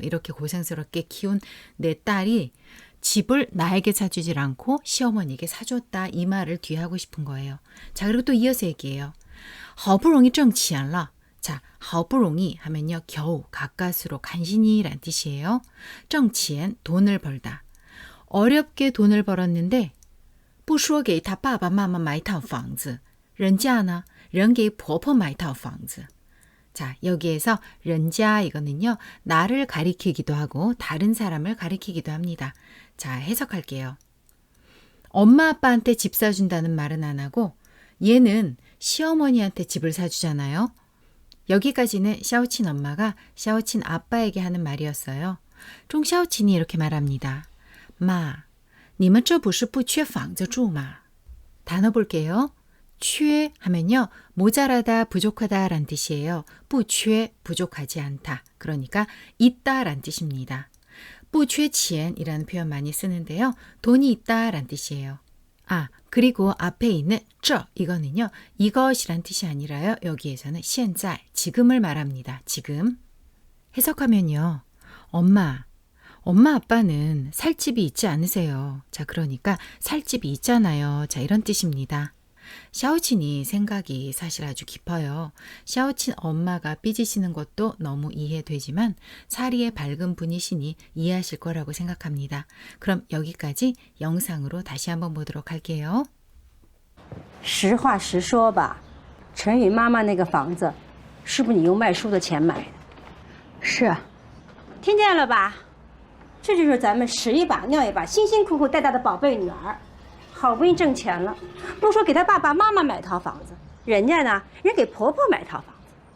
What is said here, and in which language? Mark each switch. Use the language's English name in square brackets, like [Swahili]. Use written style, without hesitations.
[Korean] 이렇게 고생스럽게 키운 내 딸이 집을 나에게 사주질 않고 시어머니에게 사줬다. 이 말을 뒤하고 싶은 거예요. 자, 그리고 또 이어서 얘기해요. [Chinese] 好不容易挣钱了.자, 好不容易 [Korean] 하면요. 겨우, 가까스로, 간신히 라는 뜻이에요. 挣钱, 돈을 벌다. 어렵게 돈을 벌었는데 [Chinese] 不说给他爸爸妈妈买套房子人家呢人给婆婆买套房子 [Korean] 자, 여기에서 人家 이거는요. 나를 가리키기도 하고 다른 사람을 가리키기도 합니다. 자, 해석할게요. 엄마 아빠한테 집 사준다는 말은 안 하고 얘는 시어머니한테 집을 사주잖아요. 여기까지는 샤오친 엄마가 샤오친 아빠에게 하는 말이었어요. 종 샤오친이 이렇게 말합니다. [Chinese] 마, 你们这不是不缺房子住吗? [Korean] 단어 볼게요. 缺 하면요. 모자라다, 부족하다 라는 뜻이에요. 不缺, 부족하지 않다. 그러니까 있다 라는 뜻입니다. 不缺钱이라는 표현 많이 쓰는데요. 돈이 있다 라는 뜻이에요. 아, 그리고 앞에 있는 这 이거는요. 이것이란 뜻이 아니라요. 여기에서는 现在, 지금을 말합니다. 지금. 해석하면요. 엄마 아빠는 살 집이 있지 않으세요. 자, 그러니까 살 집이 있잖아요. 자, 이런 뜻입니다. 샤오친이 생각이 사실 아주 깊어요. 샤오친 엄마가 삐지시는 것도 너무 이해되지만 사리의 밝은 분이시니 이해하실 거라고 생각합니다. 그럼 여기까지 영상으로 다시 한번 보도록 할게요. [Chinese] 实话实说吧，陈宇妈妈那个房子，是不是你用卖书的钱买的？是啊，听见了吧？这就是咱们拾一把尿一把辛辛苦苦带大的宝贝女儿，好不容易挣钱了，不说给她爸爸妈妈买套房子，人家呢，人给婆婆买套房子。